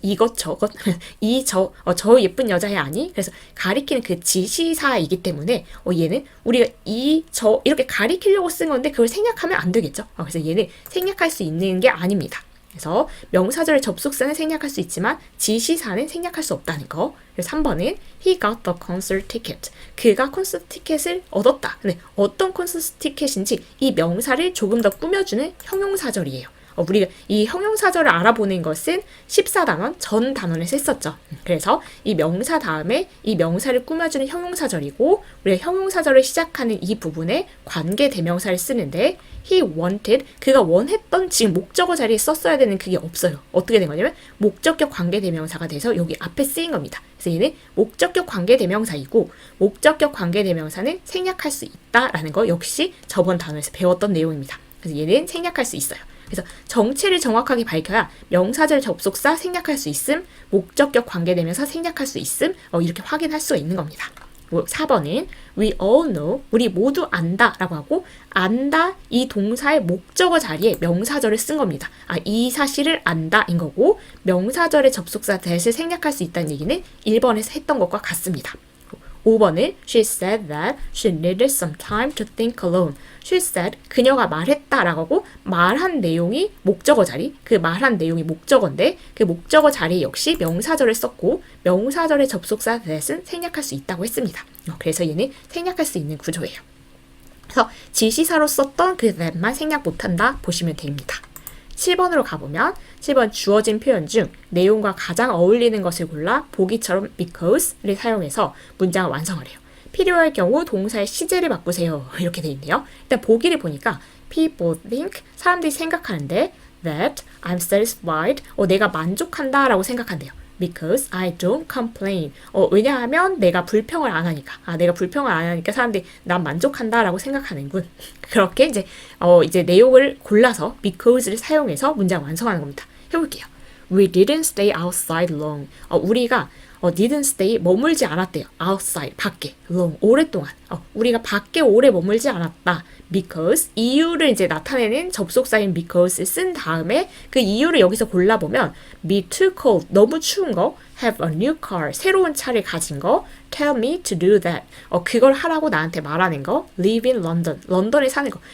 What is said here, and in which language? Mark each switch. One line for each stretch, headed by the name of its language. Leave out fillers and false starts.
Korean: 이것 저것 저 예쁜 여자애 아니? 그래서 가리키는 그 지시사이기 때문에 얘는 우리가 저 이렇게 가리키려고 쓴 건데 그걸 생략하면 안 되겠죠. 그래서 얘는 생략할 수 있는 게 아닙니다. 그래서 명사절의 접속사는 생략할 수 있지만 지시사는 생략할 수 없다는 거. 그래서 3번은
English: he got the concert ticket.
Korean: 그가 콘서트 티켓을 얻었다. 근데 어떤 콘서트 티켓인지 이 명사를 조금 더 꾸며주는 형용사절이에요. 우리가 이 형용사절을 알아보는 것은 14단원 전 단원에서 했었죠. 그래서 이 명사 다음에 이 명사를 꾸며주는 형용사절이고 우리가 형용사절을 시작하는 이 부분에 관계대명사를 쓰는데
English: he wanted,
Korean: 그가 원했던 지금 목적어 자리에 썼어야 되는 그게 없어요. 어떻게 된 거냐면 목적격 관계대명사가 돼서 여기 앞에 쓰인 겁니다. 그래서 얘는 목적격 관계대명사이고 목적격 관계대명사는 생략할 수 있다라는 거 역시 저번 단원에서 배웠던 내용입니다. 그래서 얘는 생략할 수 있어요. 그래서 정체를 정확하게 밝혀야 명사절 접속사 생략할 수 있음, 목적격 관계대명사 생략할 수 있음 이렇게 확인할 수가 있는 겁니다. 4번은
English: we all know,
Korean: 우리 모두 안다 라고 하고 안다 이 동사의 목적어 자리에 명사절을 쓴 겁니다. 이 사실을 안다 인 거고 명사절의 접속사 that을 생략할 수 있다는 얘기는 1번에서 했던 것과 같습니다. 5번은
English: she said that she needed some time to think alone. She said,
Korean: 그녀가 말했다 라고 하고 말한 내용이 목적어 자리, 그 말한 내용이 목적어인데 그 목적어 자리에 역시 명사절을 썼고 명사절의 접속사 that은 생략할 수 있다고 했습니다. 그래서 얘는 생략할 수 있는 구조예요. 그래서 지시사로 썼던 그 that만 생략 못한다 보시면 됩니다. 7번으로 가보면 7번 주어진 표현 중 내용과 가장 어울리는 것을 골라 보기처럼 because를 사용해서 문장을 완성을 해요. 필요할 경우 동사의 시제를 바꾸세요. 이렇게 돼 있네요. 일단 보기를 보니까
English: people think,
Korean: 사람들이 생각하는데
English: that I'm satisfied,
Korean: 내가 만족한다 라고 생각한대요.
English: Because I don't complain.
Korean: 왜냐하면 내가 불평을 안 하니까. 내가 불평을 안 하니까 사람들이 난 만족한다 라고 생각하는군. 그렇게 이제 내용을 골라서 because를 사용해서 문장 완성하는 겁니다. 해볼게요.
English: We didn't stay outside long.
Korean: 우리가 didn't stay, 머물지 않았대요. outside, 밖에. long, 오랫동안. 우리가 밖에 오래 머물지 않았다. because, 이유를 이제 나타내는 접속사인 because를 쓴 다음에 그 이유를 여기서 골라보면
English: be too cold,
Korean: 너무 추운 거,
English: have a new car,
Korean: 새로운 차를 가진 거,
English: tell me to do that,
Korean: 그걸 하라고 나한테 말하는 거,
English: live in London,
Korean: 런던에 사는 거.